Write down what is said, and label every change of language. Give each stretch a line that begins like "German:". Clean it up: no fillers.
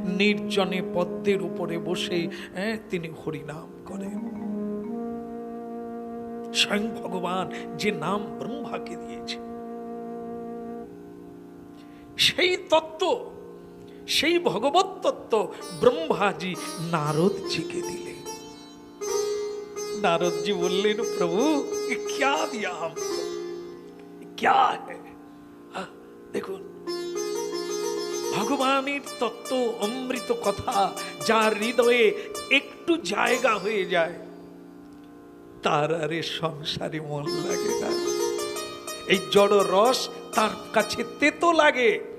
Bangla: নির্জনে পদ্মের উপরে বসে তিনি হরিনাম করেন। স্বয়ং ভগবান যে নাম ব্রহ্মাকে দিয়েছে, সেই তত্ত্ব, সেই ভগবত তত্ত্ব ব্রহ্মাজি নারদজিকে দিলেন।
Hindi: नारद जी बोले प्रभु ये क्या दिया हमको, क्या है?
Bangla: देखो ভগবানের তত্ত্ব, অমৃত কথা যার হৃদয়ে একটু জায়গা হয়ে যায়, তার আরে সংসারে মন লাগে না। এই জড় রস তার কাছে তেতো লাগে,